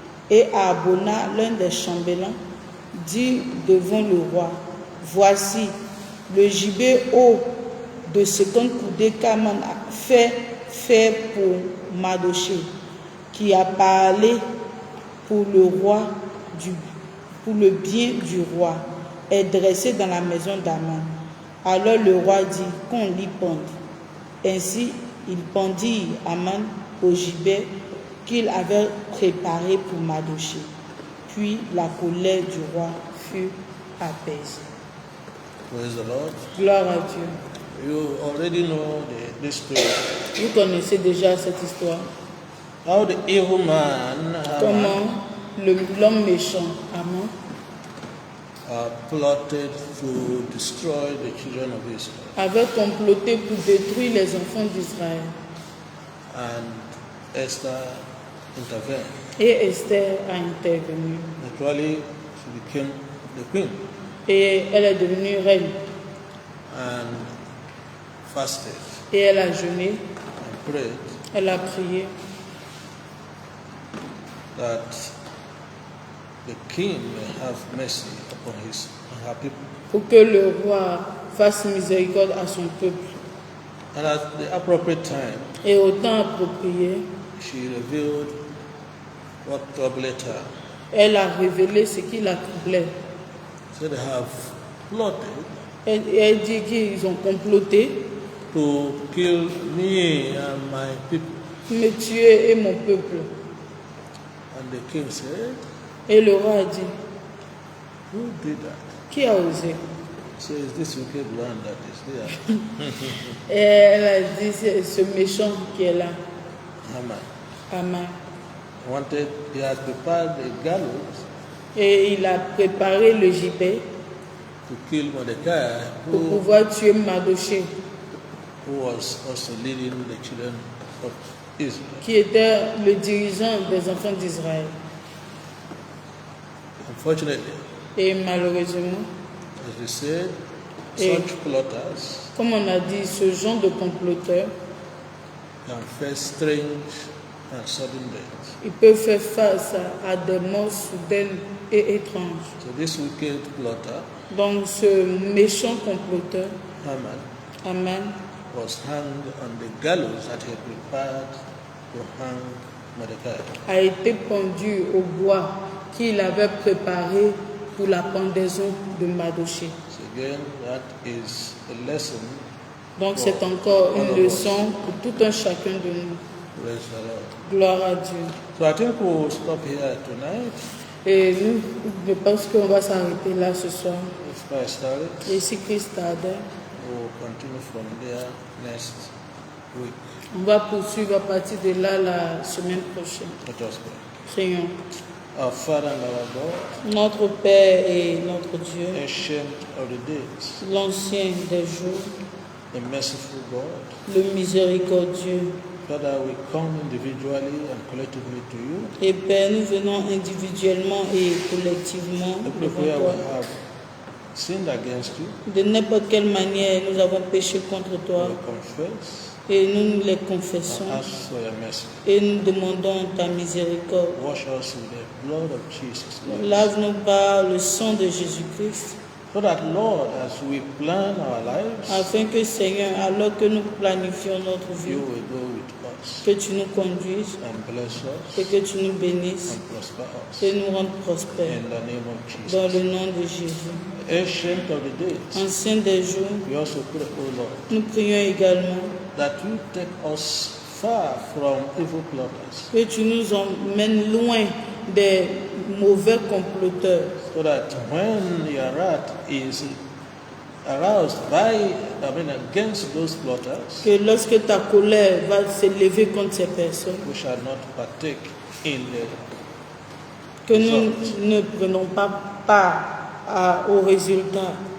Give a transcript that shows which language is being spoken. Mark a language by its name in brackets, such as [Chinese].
[French] Et Abona, l'un des chambellans, dit devant le roi, voici le gibet haut de 50 coudées qu'Aman a fait pour Mardochée, qui a parlé pour le roi, pour le bien du roi, est dressé dans la maison d'Aman. Alors le roi dit qu'on l'y pende. Ainsi, il pendit Aman au gibet qu'il avait préparé pour Mardochée. Puis la colère du roi fut apaisée. [English] Praise the Lord. [French] Gloire à Dieu. [English] You already know this story. [French] Vous connaissez déjà cette histoire. [English] How the evil man [French] Comment l'homme méchant, Aman, [English] plotted to destroy the children of Israel. [French] avait comploté pour détruire les enfants d'Israël. [English] And Esther intervened. [French] Et Esther a intervenu. [English] Naturally, she became the queen [French] Et elle est devenue reine. [English] and fasted [French] Et elle a jeûné. [English] and prayed [French] Elle a prié [English] that the king may have mercy upon her people. [French] pour que le roi fasse miséricorde à son peuple. [English] And at the appropriate time, [French] Et au temps approprié, [English] she revealed what troubled her. [French] elle a révélé ce qui la troublait. [English] So they have plotted [French] Elle dit qu'ils ont comploté [English] to kill me and my people. [French] pour me tuer et mon peuple. [English] And the king said, [French] Et le roi a dit, [English] who did that? [French] Qui a osé? [English] So it's this wicked one that is there. [French] Et elle a dit, c'est ce méchant qui est là, [English] Haman. [French] Haman. [English] He had prepared a gallows [French] Et il a préparé le gibet [English] to kill Mordecai, [French] pour pouvoir tuer Mardoché, [English] who was also leading the children of Israel. [French] qui était le dirigeant des enfants d'Israël. [English] Unfortunately, [French] Et malheureusement, [English] as we said, [French] Et- [English] such plotters [French] comme on a dit, ce genre de comploteurs, [English] can face strange and sudden death. [French] ils peuvent faire face à des morts soudaines et étranges. [English] So this wicked plotter, [French] Donc ce méchant comploteur, [English] Haman, [French] Haman, [English] was hanged on the gallows that he had prepared to hang Mordecai. [French] a été pendu au bois qu'il avait préparé pour la pendaison de Mardoché. [English] So again, that is a lesson. [French] Donc c'est encore une leçon pour tout un chacun de nous. [English] Praise the Lord. [French] Gloire à Dieu. [English] So I think we'll stop here tonight. [French] Et nous, je pense qu'on va s'arrêter là ce soir. [English] If Christ tarries, [French] Et si Christ tarde, [English] we'll continue from there next week. [French] on va poursuivre à partir de là la semaine prochaine. [English] Let us pray. [French] Prions. [English] Our Father and our God, [French] Notre Père et notre Dieu, [English] ancient of the days, [French] l'ancien des jours, [English] the merciful God, [French] le miséricordieux. [English] Father, we come individually and collectively to you. [French] Et Père, nous venons individuellement et collectivement [English] Every [French] devant [English] where [French] toi. [English] we have sinned against you, [French] De n'importe quelle manière, nous avons péché contre toi [English] we confess [French] et nous les confessons [English] and ask for your mercy. [French] et nous demandons ta miséricorde. [English] Wash us with the blood of Jesus, Lord. [French] Lave-nous par le sang de Jésus-Christ, [English] So that, Lord, as we plan our lives, [French] afin que Seigneur, alors que nous planifions notre vie, [English] you will go with us [French] que tu nous conduises [English] and bless [French] et [English] us [French] que tu nous bénisses [English] and prosper us. [French] et nous rendes prospères. [English] In the name of [French] Dans [English] Jesus. [French] le nom de Jésus. [English] Ancient of the days, [French] Ancien des jours, [English] we also pray, O Lord, [French] nous prions également [English] that you take us far from evil plotters, [French] que tu nous emmènes loin des mauvais comploteurs, [English] so that when your wrath is aroused against those plotters, [French] que lorsque ta colère va s'élever contre ces personnes, [English] we shall not partake in the [French] que nous ne prenons pas part au résultat.